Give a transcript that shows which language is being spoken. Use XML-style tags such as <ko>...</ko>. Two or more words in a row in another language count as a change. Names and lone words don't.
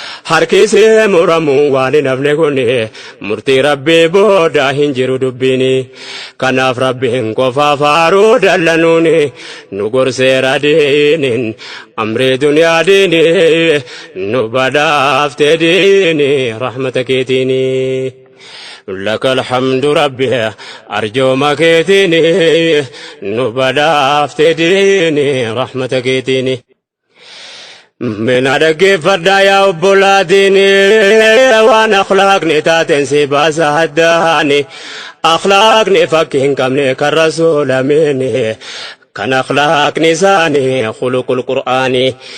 <om>Harki isee muramuun waan hin hafne kuni, murtii Rabbii booda hin jiru dubbiini. Kanaaf Rabbiin qofaaf haaruu dallanuuni, nu gorseera diiniin, amrii duniyaa diini, nu badhaafte diini, rahmata keetiini.</om> <ar>لك الحمد ربي،</ar> <om>arjooma keetiini, nu badhaafte diini, rahmata keetiini. Mina dhaggeeffadhaa yaa obbolaa diini, waan akhlaaqni taateen si baasa haddaani. Akhlaaqni fakkii hin qabne kan Rasuula miini, kan akhlaaqni isaanii</om> <ar>خلق القرآن.</ar>